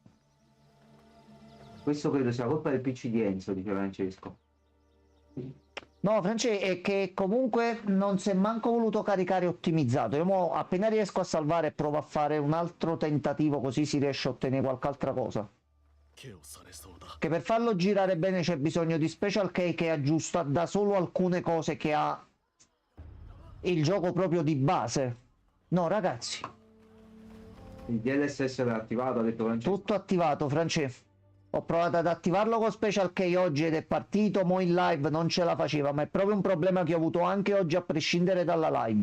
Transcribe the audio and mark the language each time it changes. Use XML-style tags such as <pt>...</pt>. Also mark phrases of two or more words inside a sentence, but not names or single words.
<it>Questo credo sia colpa del PC di Enzo, dice Francesco. No, Francesco, è che comunque non si è manco voluto caricare ottimizzato. Io mo appena riesco a salvare provo a fare un altro tentativo così si riesce a ottenere qualche altra cosa.</it> <ja>ケをされそうだ</ja> <it>Che per farlo girare bene c'è bisogno di Special Key che aggiusta da solo alcune cose che ha il gioco proprio di base. No, ragazzi, Il DLSS era attivato, ha detto Francesco. tutto attivato, Francesco. Ho provato ad attivarlo con Special Key oggi ed è partito, mo in live non ce la faceva, ma è proprio un problema che ho avuto anche oggi a prescindere dalla live.</it>